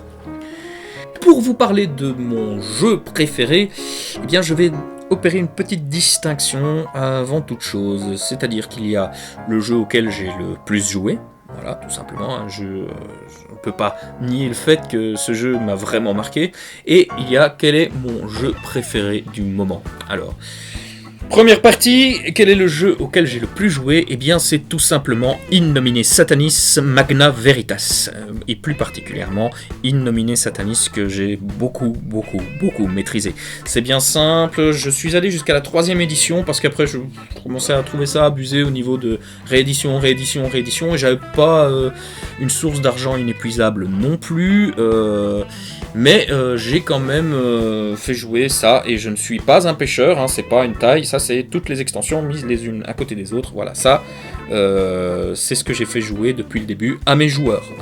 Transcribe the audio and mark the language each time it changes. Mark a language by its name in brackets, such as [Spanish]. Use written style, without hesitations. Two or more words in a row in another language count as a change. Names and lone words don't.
[French] Pour vous parler de mon jeu préféré, je vais opérer une petite distinction avant toute chose, c'est-à-dire qu'il y a le jeu auquel j'ai le plus joué, voilà, tout simplement, je ne peux pas nier le fait que ce jeu m'a vraiment marqué, et il y a quel est mon jeu préféré du moment. Alors, première partie, quel est le jeu auquel j'ai le plus joué ? C'est tout simplement In Nomine Satanis Magna Veritas, et plus particulièrement In Nomine Satanis que j'ai beaucoup maîtrisé. C'est bien simple, je suis allé jusqu'à la 3e édition parce qu'après je commençais à trouver ça abusé au niveau de réédition, et j'avais pas une source d'argent inépuisable non plus, mais j'ai quand même fait jouer ça, et je ne suis pas un pêcheur, hein, c'est pas une taille, ça c'est toutes les extensions mises les unes à côté des autres, voilà, ça c'est ce que j'ai fait jouer depuis le début à mes joueurs, hein.